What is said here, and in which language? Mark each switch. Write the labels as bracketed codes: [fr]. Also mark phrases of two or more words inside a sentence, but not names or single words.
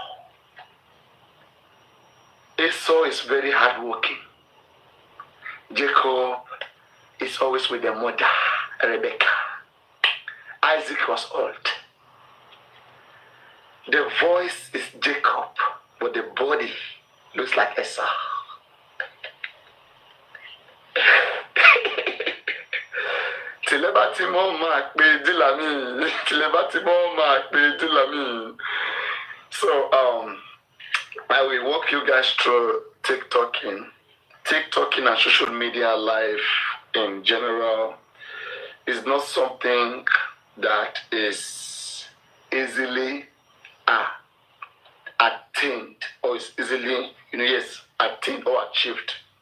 [en] Esau is very hardworking. Jacob is always with their mother, Rebecca. Isaac was old. The voice is Jacob, but the body looks like Esau. [ach] Tilebati mo ma pe dilami. Tilebati mo ma pe dilami. [en] So I will walk you guys through TikToking and social media life in general is not something that is easily attained or is easily, attained or achieved.